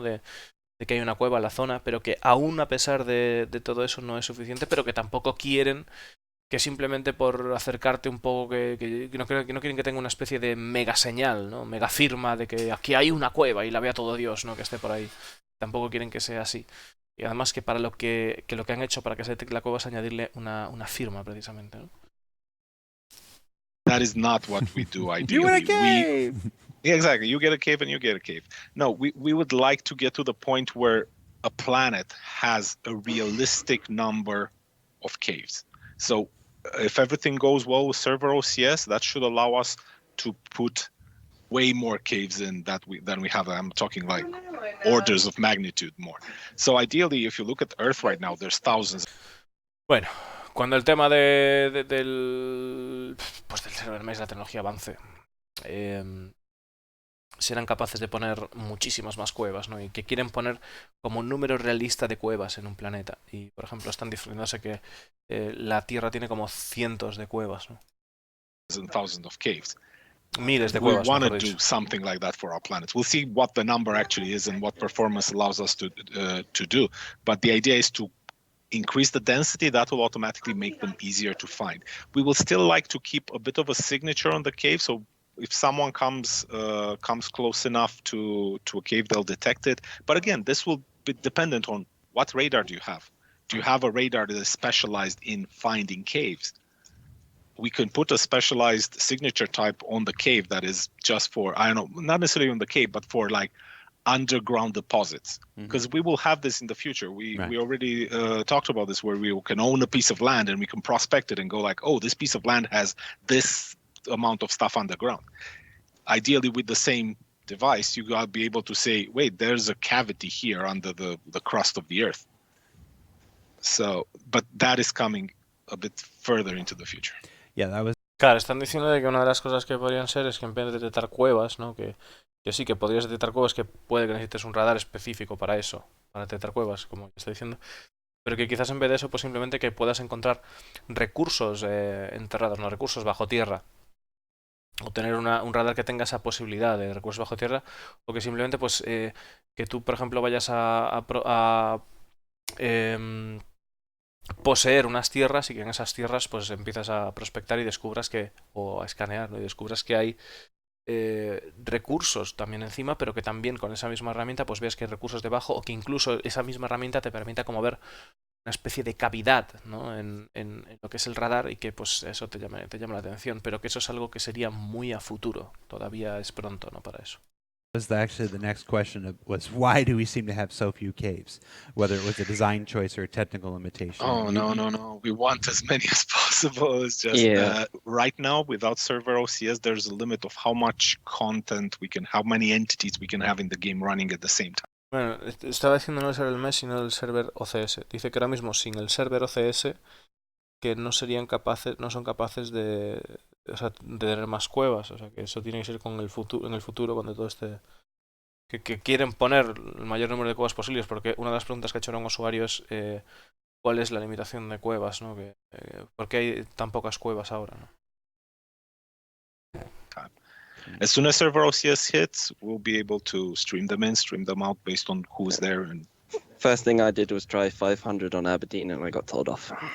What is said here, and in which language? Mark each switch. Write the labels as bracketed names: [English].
[Spanish] De que hay una cueva en la zona, pero que aún a pesar de todo eso no es suficiente, pero que tampoco quieren que simplemente por acercarte un poco que no quieren que tenga una especie de mega señal, ¿no? Mega firma de que aquí hay una cueva y la vea todo Dios, ¿no? Que esté por ahí. Tampoco quieren que sea así. Y además que para lo que han hecho para que se detecte la cueva es añadirle una firma precisamente, ¿no? [English] that is not what we do ideally. You want a cave? Yeah, exactly. You get a cave and you get a cave. No, we would like to get to the point where a planet has a realistic number of caves. So if everything goes well with server OCS, that should allow us to put way more caves in than we have. I'm talking like orders of magnitude more. So ideally, if you look at Earth right now, there's thousands. [Spanish] Bueno, cuando el tema del server mesh, la tecnología avance, serán capaces de poner muchísimas más cuevas, ¿no? Y que quieren poner como un número realista de cuevas en un planeta. Y, por ejemplo, están diciéndose que la Tierra tiene como cientos de cuevas, ¿no? [English] Thousands of caves. [Spanish] Miles de [English] We [Spanish] cuevas, [English] want to [Spanish] mejor [English] do [Spanish] dicho. [English] something like that for our planet. We'll see what the number actually is and what performance allows us to do. But the idea is to increase the density. That will automatically make them easier to find. We will still like to keep a bit of a signature on the cave, so if someone comes close enough to a cave, they'll detect it. But again, this will be dependent on what radar do you have. Do you have a radar that is specialized in finding caves? We can put a specialized signature type on the cave that is just for, I don't know, not necessarily on the cave, but for like underground deposits, because we will have this in the future. We already talked about this, where we can own a piece of land and we can prospect it and go like, oh, this piece of land has this amount of stuff underground. Ideally, with the same device, you gotta be able to say, wait, there's a cavity here under the crust of the earth. So, but that is coming a bit further into the future. Yeah, that was. [Spanish] Claro, están diciendo de que una de las cosas que podrían ser es que en vez de detectar cuevas, ¿no? Que sí, que podrías detectar cuevas, que puede que necesites un radar específico para eso, para detectar cuevas, como está diciendo. Pero que quizás en vez de eso, pues simplemente que puedas encontrar recursos enterrados, no recursos bajo tierra. O tener un radar que tenga esa posibilidad de recursos bajo tierra. O que simplemente, pues, que tú, por ejemplo, vayas a poseer unas tierras y que en esas tierras pues empiezas a prospectar y descubras que, o a escanear, ¿no? Y descubras que hay recursos también encima, pero que también con esa misma herramienta pues veas que hay recursos debajo, o que incluso esa misma herramienta te permita como ver una especie de cavidad, ¿no? en lo que es el radar, y que pues eso te llama la atención, pero que eso es algo que sería muy a futuro, todavía es pronto, ¿no? Para eso. [English] Was actually the next question was why do we seem to have so few caves, whether it was a design choice or a technical limitation? Oh, no. We want as many as possible. It's just right now, without server OCS, there's a limit of how much content we can, how many entities we can have in the game running at the same time. [Spanish] Bueno, estaba diciendo no el server mesh, sino el server OCS. Dice que ahora mismo sin el server OCS que no son capaces de tener más cuevas, o sea que eso tiene que ser en el futuro cuando todo esté, que quieren poner el mayor número de cuevas posibles, porque una de las preguntas que ha hecho un usuario es cuál es la limitación de cuevas, ¿no? ¿Por qué hay tan pocas cuevas ahora, ¿no? [English] As soon as server OCS hits, we'll be able to stream them in, stream them out based on who's there. And first thing I did was try 500 on Aberdeen, and I got told off.